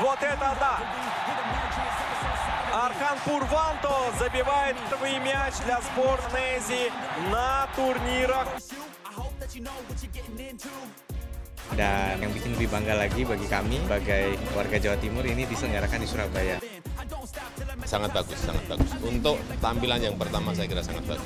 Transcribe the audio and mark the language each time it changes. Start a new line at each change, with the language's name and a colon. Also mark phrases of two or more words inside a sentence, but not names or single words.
Russian: вот это да! Архан Пурванто забивает первый мяч для сборной Азии на турнирах.
Indonesian: Dan yang bikin lebih bangga lagi bagi kami sebagai warga Jawa Timur ini diselenggarakan di Surabaya. Sangat bagus, sangat bagus. Untuk tampilan yang pertama saya kira sangat bagus.